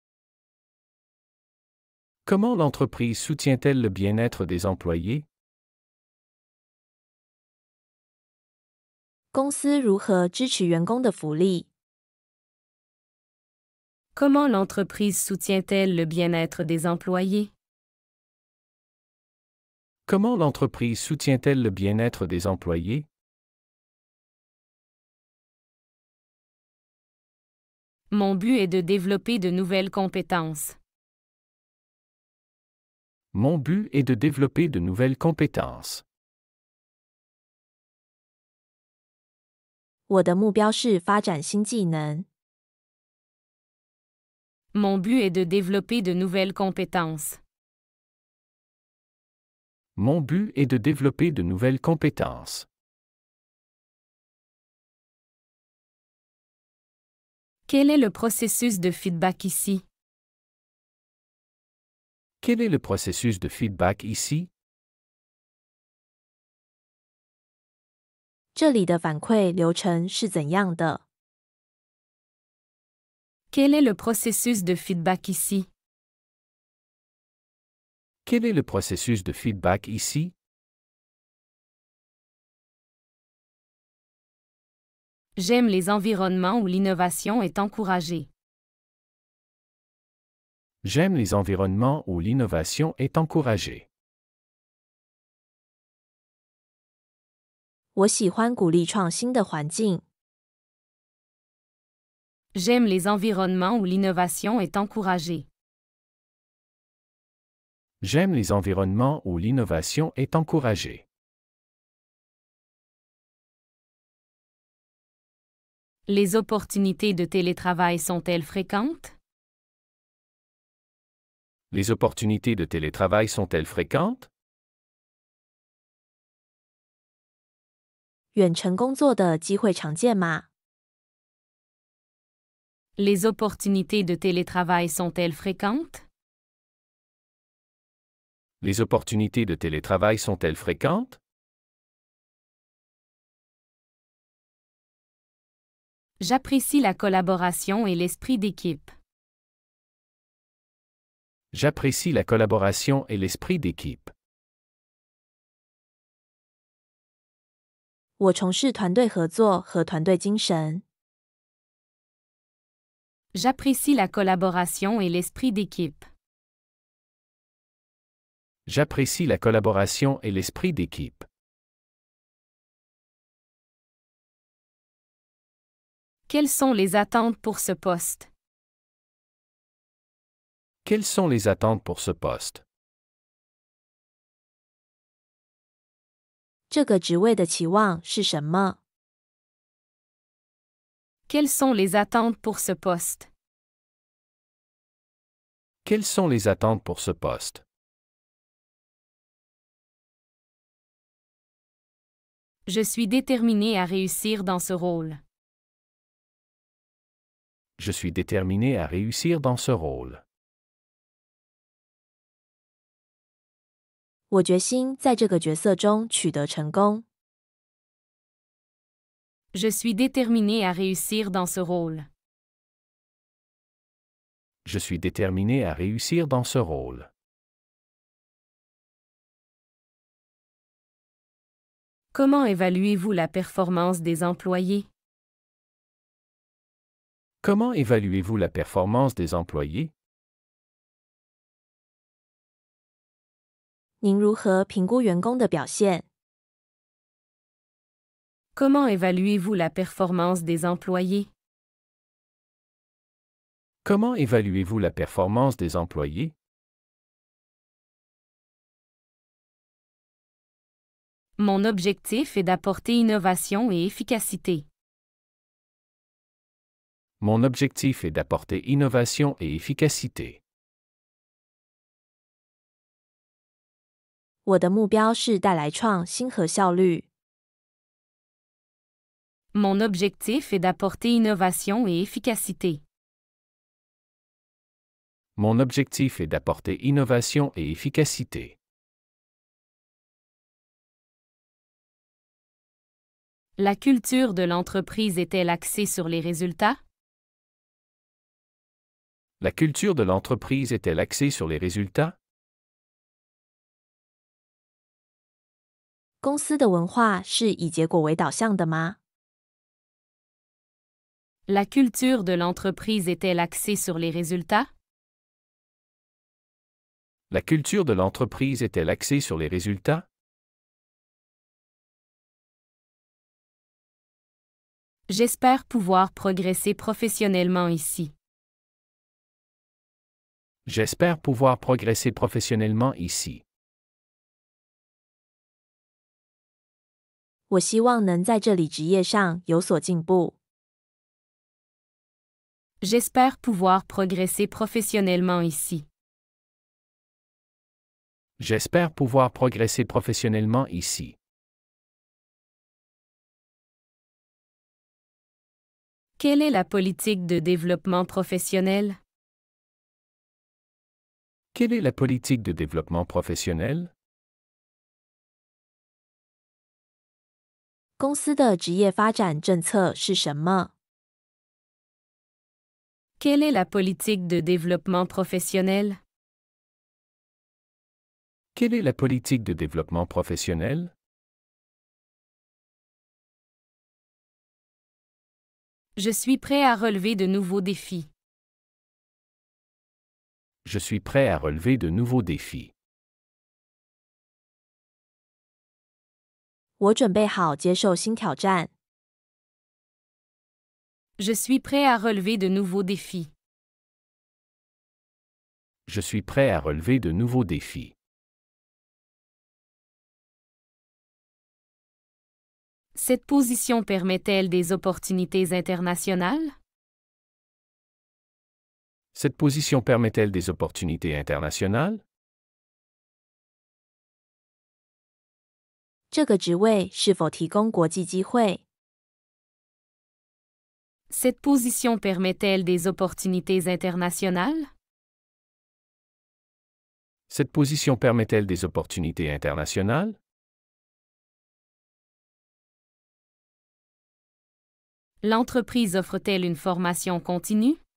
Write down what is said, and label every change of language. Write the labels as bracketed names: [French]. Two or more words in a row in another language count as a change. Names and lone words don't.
[French] Comment l'entreprise soutient-elle le bien-être des employés? [Chinese] 公司如何支持员工的福利？ [French] Comment l'entreprise soutient-elle le bien-être des employés? Comment l'entreprise soutient-elle le bien-être des employés? Mon but est de développer de nouvelles compétences. Mon but est de développer de nouvelles compétences. [Chinese] 我的目标是发展新技能。 [French] Mon but est de développer de nouvelles compétences. Mon but est de développer de nouvelles compétences. Quel est le processus de feedback ici? Quel est le processus de feedback ici? [Chinese] 这里的反馈流程是怎样的？ [French] Quel est le processus de feedback ici? Quel est le processus de feedback ici? J'aime les environnements où l'innovation est encouragée. J'aime les environnements où l'innovation est encouragée. [Chinese] 我喜欢鼓励创新的环境。 [French] J'aime les environnements où l'innovation est encouragée. J'aime les environnements où l'innovation est encouragée. Les opportunités de télétravail sont-elles fréquentes? Les opportunités de télétravail sont-elles fréquentes? [Chinese] 远程工作的机会常见吗？ [French] Les opportunités de télétravail sont-elles fréquentes? Les opportunités de télétravail sont-elles fréquentes? J'apprécie la collaboration et l'esprit d'équipe. J'apprécie la collaboration et l'esprit d'équipe. [Chinese] 我从事团队合作和团队精神。 [French] J'apprécie la collaboration et l'esprit d'équipe. J'apprécie la collaboration et l'esprit d'équipe. Quelles sont les attentes pour ce poste? Quelles sont les attentes pour ce poste? [Chinese] 这个职位的期望是什么？ [French] Quelles sont les attentes pour ce poste? Quelles sont les attentes pour ce poste? Je suis déterminé à réussir dans ce rôle. Je suis déterminé à réussir dans ce rôle. [Chinese] 我决心在这个角色中取得成功。 [French] Je suis déterminé à réussir dans ce rôle. Je suis déterminé à réussir dans ce rôle. Comment évaluez-vous la performance des employés? Comment évaluez-vous la performance des employés? [Chinese] 您如何评估员工的表现？ [French] Comment évaluez-vous la performance des employés? Comment évaluez-vous la performance des employés? Mon objectif est d'apporter innovation et efficacité. Mon objectif est d'apporter innovation et efficacité. [Chinese] 我的目标是带来创新和效率。 [French] Mon objectif est d'apporter innovation et efficacité. Mon objectif est d'apporter innovation et efficacité. La culture de l'entreprise est-elle axée sur les résultats? La culture de l'entreprise est-elle axée sur les résultats? [Chinese] 公司的文化是以结果为导向的吗？ [French] La culture de l'entreprise est-elle axée sur les résultats? La culture de l'entreprise est-elle axée sur les résultats? J'espère pouvoir progresser professionnellement ici. J'espère pouvoir progresser professionnellement ici. [Chinese] 我希望能在这里职业上有所进步。 [French] J'espère pouvoir progresser professionnellement ici. J'espère pouvoir progresser professionnellement ici. Quelle est la politique de développement professionnel? Quelle est la politique de développement professionnel? [Chinese] 公司的职业发展政策是什么？ [French] Quelle est la politique de développement professionnel? Quelle est la politique de développement professionnel? Je suis prêt à relever de nouveaux défis. Je suis prêt à relever de nouveaux défis. [Chinese] 我准备好接受新挑战。 [French] Je suis prêt à relever de nouveaux défis. Je suis prêt à relever de nouveaux défis. Cette position permet-elle des opportunités internationales? Cette position permet-elle des opportunités internationales? [Chinese] 这个职位是否提供国际机会？ [French] Cette position permet-elle des opportunités internationales? Cette position permet-elle des opportunités internationales? L'entreprise offre-t-elle une formation continue?